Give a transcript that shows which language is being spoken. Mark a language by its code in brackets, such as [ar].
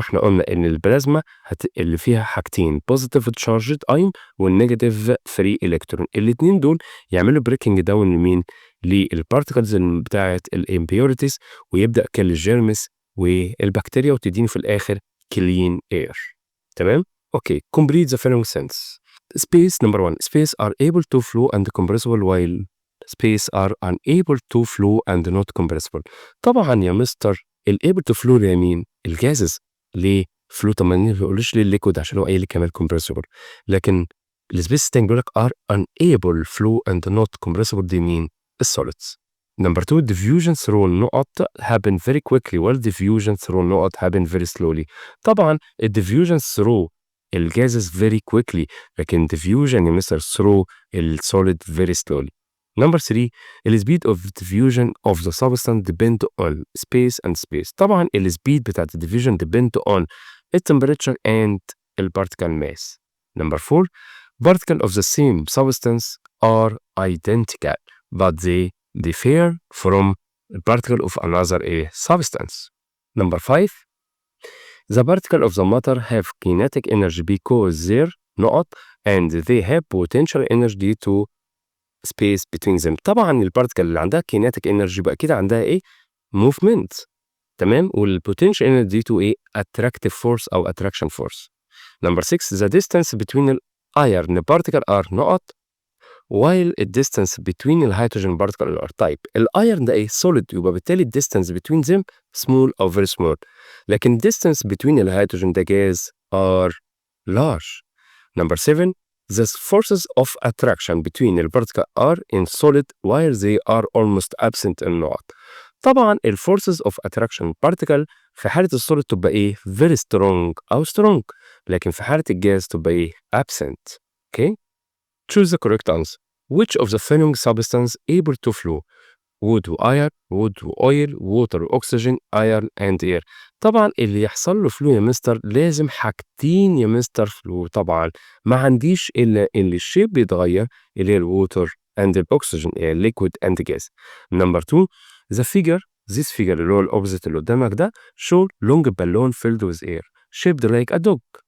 [ar] احنا قلنا ان البلازما اللي فيها حاجتين [en] positive charged ion [ar] والنيجاتيف [en] free electron، [ar] الاتنين دول يعملوا [en] breaking down [ar] لمين؟ للبارتكلز بتاعت الامبيوريتيز، ويبدأ كل الجيرمس والبكتيريا، وتديني في الاخر clean air. تمام؟ اوكي. [en] complete the following sentence. Space number 1. Space are able to flow and compressible while space are unable to flow and not compressible. [ar] طبعا يا مستر الable to flow لمين؟ الجازز. ليه فلو؟ طب ما نقولش ليه الليكويد عشان هو قايل لي كمان compressible. لكن السبيس تاني بيقول لك [en] are unable flow and not compressible [ar] دي مين؟ السوليدز. [en] Number 2. diffusion through نقط happen very quickly while diffusion through نقط happen very slowly. طبعا diffusion through الجازز very quickly، لكن diffusion يا مستر through السوليد very slowly. Number 3. the speed of diffusion of the substance depend on space and space. طبعا السبيد بتاعت الديفيوجن depend on the temperature and the particle mass. Number 4. particles of the same substance are identical but they differ from the particle of another substance. Number 5. the particle of the matter have kinetic energy because their نقط and they have potential energy due to space between them. [ar] طبعا البارتكل اللي عندها [en] kinetic energy [ar] بقى كده عندها ايه؟ movement. تمام. [en] والبوتنشال energy due to ايه؟ attractive force او attraction force. Number 6. the distance between the iron particle are نقط while the distance between the hydrogen particle are type. الايرن ده ايه؟ solid، يبقى بالتالي distance between them small or very small. لكن distance between the hydrogen ده gas are large. Number 7. the forces of attraction between the particle are in solid while they are almost absent in نقط. [ar] طبعا ال forces of attraction particle في حالة السوليد تبقى ايه؟ [en] very strong [ar] أو strong، لكن في حالة الجاز تبقى ايه؟ absent. [en] Okay? Choose the correct answer. Which of the following substance able to flow? wood وiron، wood وoil، water وoxygen، iron and air. [ar] طبعا اللي يحصل له فلو يا مستر لازم حاجتين يا مستر فلو. طبعا ما عنديش الا اللي الشيب بيتغير اللي هي الووتر and الاكسجين liquid and gas. [en] Number 2. the figure this figure اللي هو الاوبزيت اللي قدامك ده show long balloon filled with air shaped like a dog.